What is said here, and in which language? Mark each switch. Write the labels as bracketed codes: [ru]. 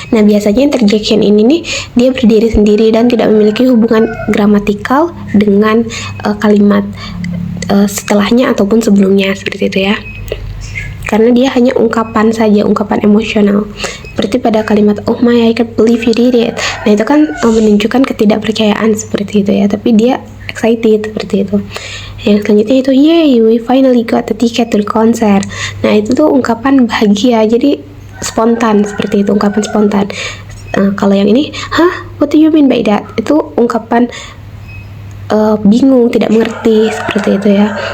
[id] Nah, biasanya interjection ini nih dia berdiri sendiri dan tidak memiliki hubungan gramatikal dengan kalimat setelahnya ataupun sebelumnya, seperti itu ya. Karena dia hanya ungkapan saja, ungkapan emosional. Seperti pada kalimat [en] oh my, I can't believe you did it. [id] Nah, itu kan menunjukkan ketidakpercayaan, seperti itu ya. Tapi dia excited, seperti itu. Yang selanjutnya itu [en] yay, we finally got the ticket to the concert. [id] Nah, itu tuh ungkapan bahagia, jadi spontan, seperti itu, ungkapan spontan. Kalau yang ini, [en] what do you mean by that? [id] Itu ungkapan bingung, tidak mengerti, seperti itu ya.